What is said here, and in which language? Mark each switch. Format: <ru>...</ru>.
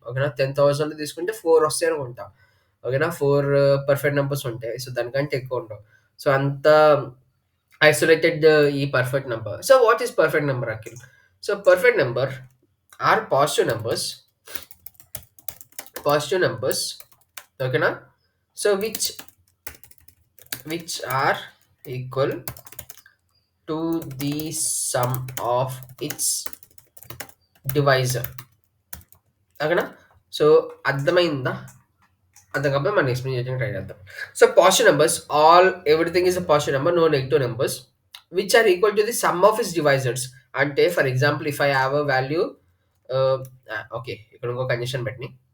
<te>ఓకేనా, 10,000 తీసుకుంటే 4 వస్తాయి అనుకుంటా. ఓకేనా, 4 పర్ఫెక్ట్ నంబర్స్ ఉంటాయి. సో దానికంటే ఎక్కువ ఉండవు. సో అంత ఐసోలేటెడ్ ఈ perfect number.</te> <en>So what is perfect number Akhil? So perfect number are positive numbers. ఓకేనా, so which are equal to the sum of its divisor.</en> <te>ఓకేనా, సో అర్థమైందా? అర్థం కాకపోతే మనం ఎక్స్ప్లెయిన్ చేయడానికి ట్రై చేద్దాం.</te> <en>So positive numbers, everything is a positive number, no negative numbers which are equal to the sum of its divisors. అంటే for example if I have a value, okay</en> <te>ఇక్కడ ఇంకో condition పెట్టినాయి.</te>